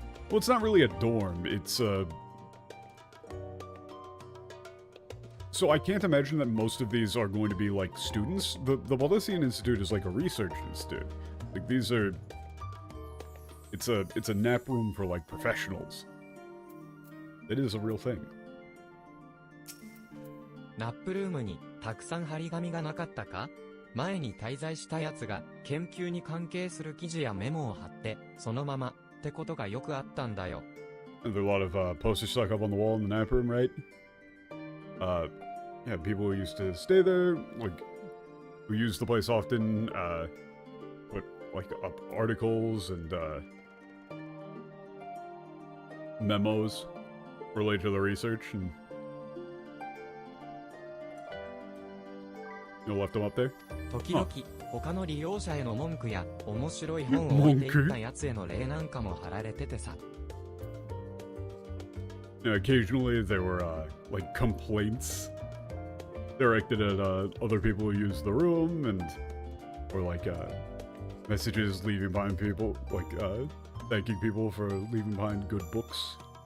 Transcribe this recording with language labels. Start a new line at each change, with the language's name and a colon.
English: Well, it's not really a dorm, it's So I can't imagine that most of these are going to be like students. The Baldessian Institute is like a research institute. Like these are... It's a nap room for like professionals. It is a real thing.
Japanese: ナップルームにたくさん張り紙がなかったか？前に滞在したやつが研究に関係する記事やメモを貼ってそのままってことがよくあったんだよ。
English: And there are a lot of posters stuck up on the wall in the nap room, right? Yeah, people who used to stay there, like, who use the place often, put, like, up articles and, memos related to the research, and you left them up there?
Japanese: 時々、他の利用者への文句や面白い本を置いていったやつへの例なんかも貼られててさ。
English: Yeah, occasionally there were, like, complaints directed at, other people who use the room, and, or, like, messages leaving behind people, like, thanking people for leaving behind good books.